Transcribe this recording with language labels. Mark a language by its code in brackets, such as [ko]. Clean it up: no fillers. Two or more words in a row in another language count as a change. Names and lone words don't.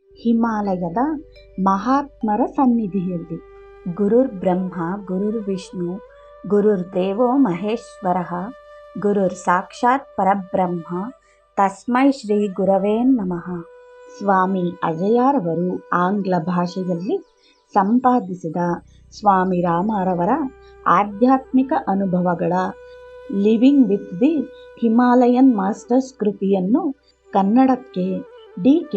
[kn] ಹಿಮಾಲಯದ ಮಹಾತ್ಮರ ಸನ್ನಿಧಿಯಲ್ಲಿ. [sa] ಗುರುರ್ ಬ್ರಹ್ಮ ಗುರುರ್ ವಿಷ್ಣು ಗುರುರ್ ದೇವೋ ಮಹೇಶ್ವರ ಗುರುರ್ ಸಾಕ್ಷಾತ್ ಪರಬ್ರಹ್ಮ ತಸ್ಮೈ ಶ್ರೀ ಗುರವೇ ನಮಃ. [kn] ಸ್ವಾಮಿ ಅಜಯರವರು ಆಂಗ್ಲ ಭಾಷೆಯಲ್ಲಿ ಸಂಪಾದಿಸಿದ ಸ್ವಾಮಿ ರಾಮರವರ ಆಧ್ಯಾತ್ಮಿಕ ಅನುಭವಗಳ ಲಿವಿಂಗ್ ವಿತ್ ದಿ ಹಿಮಾಲಯನ್ ಮಾಸ್ಟರ್ಸ್ ಕೃತಿಯನ್ನು ಕನ್ನಡಕ್ಕೆ ಡಿ.ಕೆ.